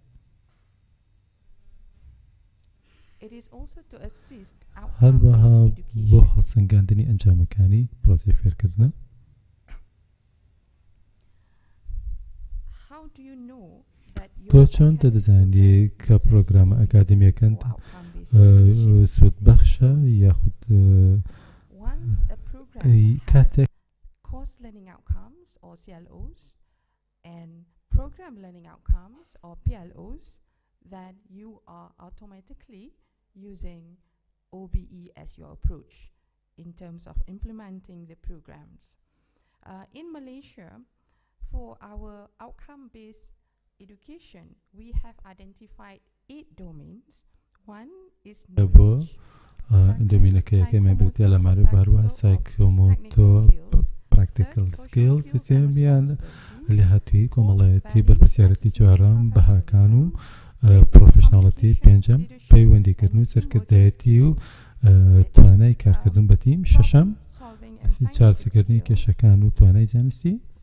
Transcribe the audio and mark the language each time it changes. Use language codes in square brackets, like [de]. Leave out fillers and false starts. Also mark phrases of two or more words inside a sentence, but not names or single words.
[ckb] هەروەها بۆ هەڵسەنگاندنی ئەنجامەکانی پرۆسەی فێرکردنە. تۆ چۆن دەدەزانی کە پرۆگرامە ئەکادمیەکەن سوودبەخشە یاخود کاتێک [en] course learning outcomes or CLOs and program learning outcomes or PLOs, then you are automatically using OBE as your approach in terms of implementing the programs. In Malaysia, for our outcome-based education, we have identified 8 domains. One is knowledge, [ckb] dominەکەیەکە مەبێتە لە معرفە هەروەها سایکۆمۆتۆ [en] practical skills [ckb] سیستەمیان لە هاتووی کۆمەڵایەتی بەرپرسیارەتی چوارەم بەهاکان و پرۆفشناڵەتی پێنجەم پەیوەندیکردن و سەرکردایەتی و توانای کارکردن بە تیم شەشەم چارەسەرکردنی کێشەکان و توانای زانستی